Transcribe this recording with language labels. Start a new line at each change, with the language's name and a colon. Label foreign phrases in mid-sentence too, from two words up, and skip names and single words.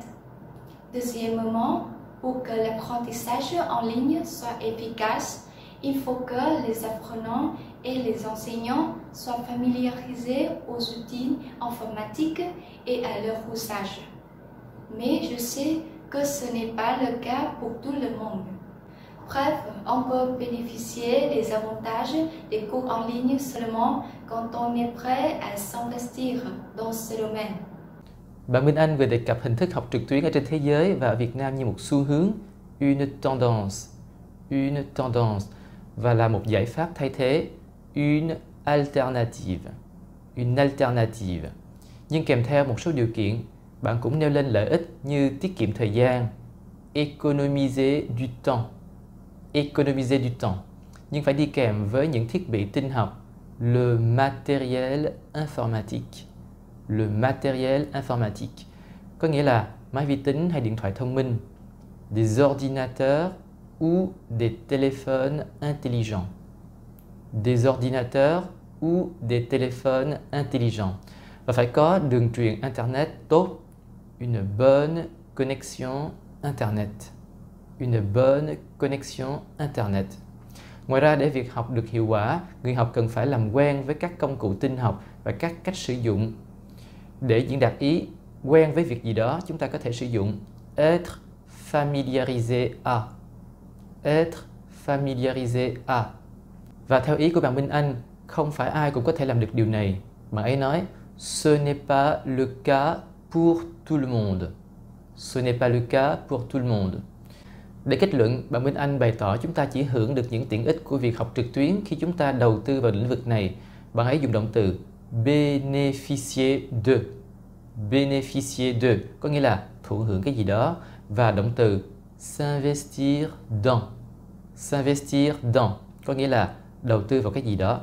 French: Deuxièmement, pour que l'apprentissage en ligne soit efficace, il faut que les apprenants et les enseignants soient familiarisés aux outils informatiques et à leur usage. Mais je sais que ce n'est pas le cas pour tout le monde. Bref, on peut bénéficier des avantages des cours en ligne seulement quand on est prêt à s'investir dans ce domaine.
Vietnamese: Bạn Minh Anh vừa đề cập hình thức học trực tuyến ở trên thế giới và ở Việt Nam như một xu hướng,
French: une tendance,
Vietnamese: và là một giải pháp thay thế,
French: une alternative.
Vietnamese: Nhưng kèm theo một số điều kiện, bạn cũng nêu lên lợi ích như tiết kiệm thời gian,
French: économiser du temps,
Vietnamese: nhưng phải đi kèm với những thiết bị tin học,
French: le matériel informatique,
Vietnamese: có nghĩa là máy vi tính hay điện thoại thông minh,
French: des ordinateurs ou des téléphones intelligents,
Vietnamese: và phải có đường truyền Internet tốt,
French: une bonne connexion Internet.
Vietnamese: Ngoài ra, để việc học được hiệu quả, người học cần phải làm quen với các công cụ tin học và các cách sử dụng. Để diễn đạt ý quen với việc gì đó, chúng ta có thể sử dụng
French: être familiarisé à.
Vietnamese: Và theo ý của bạn Minh Anh, không phải ai cũng có thể làm được điều này. Bạn ấy nói,
French: ce n'est pas le cas pour tout le monde.
Vietnamese: Để kết luận, bạn Minh Anh bày tỏ chúng ta chỉ hưởng được những tiện ích của việc học trực tuyến khi chúng ta đầu tư vào lĩnh vực này. Bạn ấy dùng động từ
French: bénéficier de,
Vietnamese: có nghĩa là thụ hưởng cái gì đó, và động từ
French: s'investir dans,
Vietnamese: có nghĩa là đầu tư vào cái gì đó.